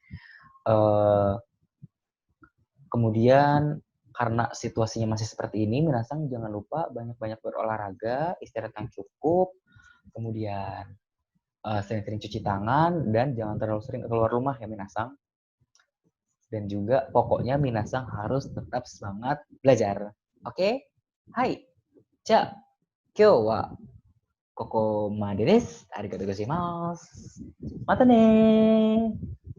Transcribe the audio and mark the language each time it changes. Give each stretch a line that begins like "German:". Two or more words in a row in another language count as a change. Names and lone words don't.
Indonesian: Kemudian karena situasinya masih seperti ini, minasang jangan lupa banyak-banyak berolahraga, istirahat yang cukup, kemudian sering-sering cuci tangan, dan jangan terlalu sering keluar rumah ya minasang. Dan juga pokoknya minasang harus tetap semangat belajar. Oke? Hai.
Japanese: じゃ、今日はここまでです. ありがとうございます. またね.